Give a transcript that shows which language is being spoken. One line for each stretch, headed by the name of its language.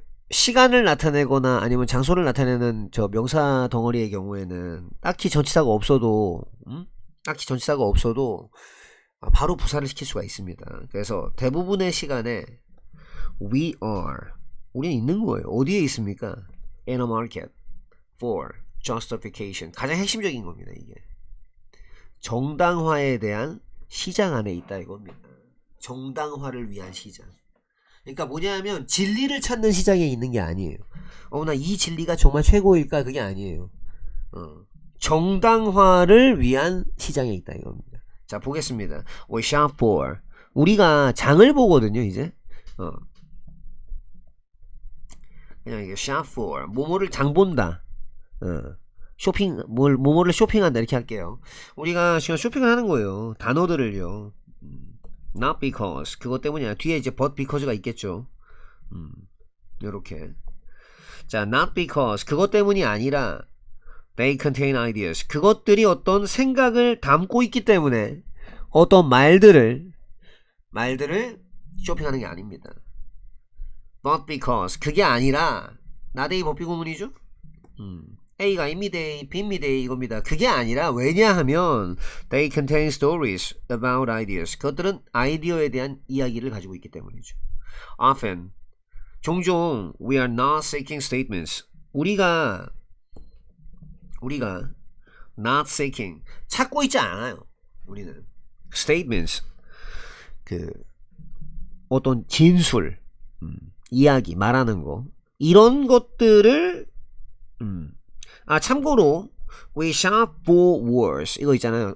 Korean: 시간을 나타내거나 아니면 장소를 나타내는 저 명사 덩어리의 경우에는 딱히 전치사가 없어도 딱히 전치사가 없어도 바로 부사를 시킬 수가 있습니다. 그래서 대부분의 시간에 we are 우리는 있는 거예요. 어디에 있습니까?
English: In a market for justification.
Korean: 가장 핵심적인 겁니다. 이게 정당화에 대한 시장 안에 있다 이겁니다. 정당화를 위한 시장. 그러니까 뭐냐면 진리를 찾는 시장에 있는 게 아니에요. 나 이 진리가 정말 최고일까? 그게 아니에요. 정당화를 위한 시장에 있다 이겁니다. 자, 보겠습니다.
English: We shop for.
Korean: 우리가 장을 보거든요, 이제. 그냥 이게
English: shop for.
Korean: 뭐뭐를 장 본다. 쇼핑, 뭐뭐를 쇼핑한다. 이렇게 할게요. 우리가 지금 쇼핑을 하는 거예요. 단어들을요.
English: Not because.
Korean: 그것 때문이 아니라 뒤에 이제
English: but because
Korean: 가 있겠죠. 요렇게. 자,
English: not because.
Korean: 그것 때문이 아니라
English: they contain ideas.
Korean: 그것들이 어떤 생각을 담고 있기 때문에 어떤 말들을 쇼핑하는 게 아닙니다.
English: Not because.
Korean: 그게 아니라 나데이 법비구문이죠. A가 A입니다. B입니다. 이겁니다. 그게 아니라 왜냐하면
English: they contain stories about ideas.
Korean: 그것들은 아이디어에 대한 이야기를 가지고 있기 때문이죠.
English: Often
Korean: 종종
English: we are not seeking statements.
Korean: 우리가
English: not seeking
Korean: 찾고 있지 않아요. 우리는 statements 그 어떤 진술, 이야기 말하는 거 이런 것들을 참고로
English: we shop for words
Korean: 이거 있잖아요.